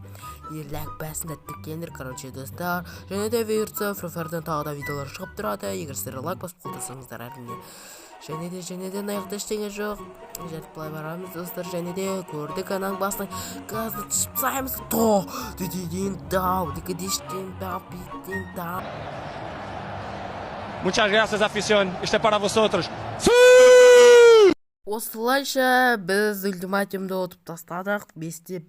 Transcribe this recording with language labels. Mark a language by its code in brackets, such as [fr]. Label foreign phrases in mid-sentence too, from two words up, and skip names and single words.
[kk] Лайк басында тіркеліңдер, короче, достар. Және де бұйыртса, Free Fire'дан тағы да видеолар шығып тұрады. Егер сіздер лайк басып қолдасаңыздар әрине. Және де аяқта ештеңе жоқ. Жетіп былай барамыз достар. Және де көрдік анаң басына газды түсіп тастаймыз. [es] Muchas gracias, afición. Este es para vosotros. [kk] Осылайша біз ультиматумды ұтып тастадық. 5-те